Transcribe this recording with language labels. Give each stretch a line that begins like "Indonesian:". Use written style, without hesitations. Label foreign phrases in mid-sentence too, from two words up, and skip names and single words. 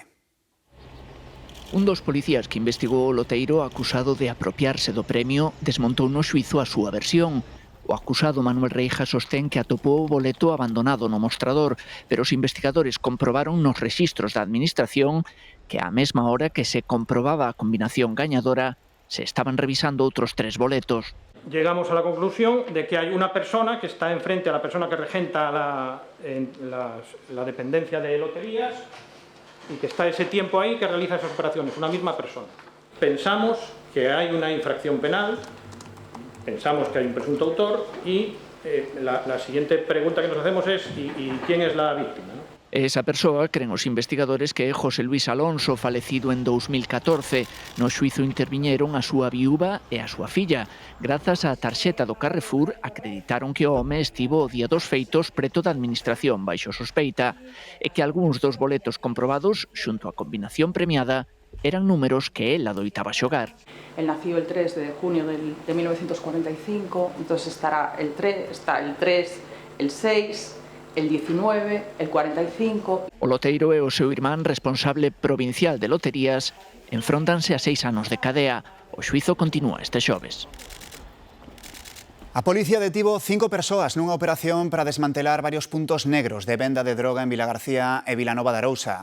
Galician: Un dos policías que investigou o loteiro acusado de apropiarse do premio desmontou no xuízo a súa versión. O acusado Manuel Reija sostén que atopou o boleto abandonado no mostrador, pero os investigadores comprobaron nos rexistros da Administración que á mesma hora que se comprobaba a combinación gañadora, se estaban revisando outros 3 boletos.
Spanish: Llegamos a la conclusión de que hay una persona que está enfrente a la persona que regenta la dependencia de loterías y que está ese tiempo ahí que realiza esas operaciones, una misma persona. Pensamos que hay una infracción penal. Pensamos que hay un presunto autor y la siguiente pregunta que nos hacemos es ¿y quién es la víctima? ¿No?
Galician: Esa persoa, creen os investigadores, que é José Luis Alonso, falecido en 2014. No xuízo interviñeron a súa viúva e a súa filla. Grazas á tarxeta do Carrefour, acreditaron que o home estivo o día dos feitos preto da Administración baixo sospeita e que algúns dos boletos comprobados, xunto á combinación premiada, eran números que él adoitaba xogar.
Spanish: Él nació el 3 de junio de 1945, entonces está el 3, el 6, el 19, el 45...
Galician: O loteiro e o seu irmán responsable provincial de loterías enfróntanse a 6 anos de cadea. O xuízo continúa este xoves. A policía detivo 5 persoas nunha operación para desmantelar varios puntos negros de venda de droga en Vilagarcía e Vilanova de Arousa.